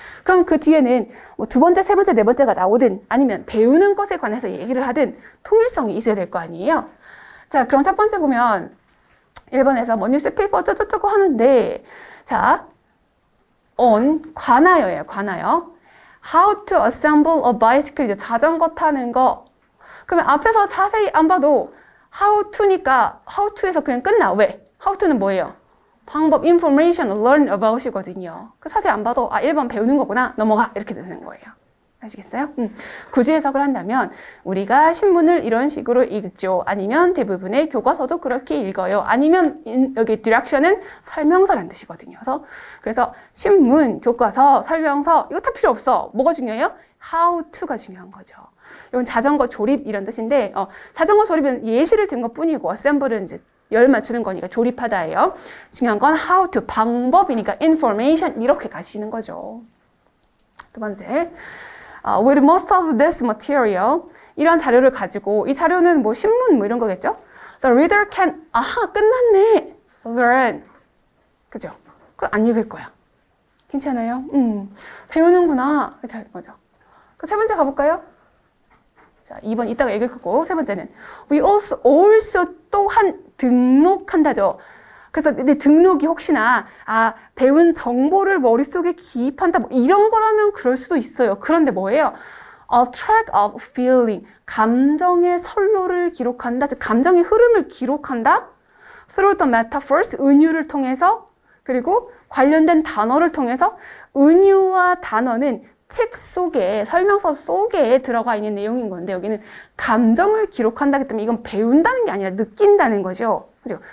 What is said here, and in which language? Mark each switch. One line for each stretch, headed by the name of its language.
Korean: 그럼 그 뒤에는 뭐 두 번째, 세 번째, 네 번째가 나오든 아니면 배우는 것에 관해서 얘기를 하든 통일성이 있어야 될 거 아니에요. 자, 그럼 첫 번째 보면 1번에서 뭐 뉴스페이퍼 어쩌고저쩌고 하는데, 자, on 관하여예요. 관하여.
English: How to assemble a bicycle
Korean: 이죠. 자전거 타는 거. 그러면 앞에서 자세히 안 봐도 how to니까 how to에서 그냥 끝나. 왜? how to는 뭐예요? 방법, information, learn about이거든요. 그 자세히 안 봐도 1번 배우는 거구나. 넘어가. 이렇게 되는 거예요. 아시겠어요? 굳이 해석을 한다면 우리가 신문을 이런 식으로 읽죠. 아니면 대부분의 교과서도 그렇게 읽어요. 아니면 여기 디렉션은 설명서라는 뜻이거든요. 그래서 신문, 교과서, 설명서 이거 다 필요 없어. 뭐가 중요해요? how to가 중요한 거죠. 이건 자전거 조립 이런 뜻인데 자전거 조립은 예시를 든 것뿐이고 assemble은 이제 열 맞추는 거니까 조립하다예요. 중요한 건 how to, 방법이니까 information 이렇게 가시는 거죠. 두 번째.
English: With most of this material,
Korean: 이런 자료를 가지고, 이 자료는 뭐 신문 뭐 이런 거겠죠?
English: The reader can,
Korean: 아하, 끝났네.
English: learn.
Korean: 그죠? 그거 안 읽을 거야. 괜찮아요? 배우는구나. 이렇게 할 거죠. 그 세 번째 가볼까요? 자, 2번 이따가 읽을 거고, 세 번째는
English: We also
Korean: 또한 등록한다죠. 그래서 내 등록이 혹시나 배운 정보를 머릿속에 기입한다 뭐 이런 거라면 그럴 수도 있어요. 그런데 뭐예요?
English: A track of feeling,
Korean: 감정의 선로를 기록한다. 즉 감정의 흐름을 기록한다.
English: Through the metaphors,
Korean: 은유를 통해서 그리고 관련된 단어를 통해서 은유와 단어는 책 속에, 설명서 속에 들어가 있는 내용인 건데 여기는 감정을 기록한다기 때문에 이건 배운다는 게 아니라 느낀다는 거죠. 그죠?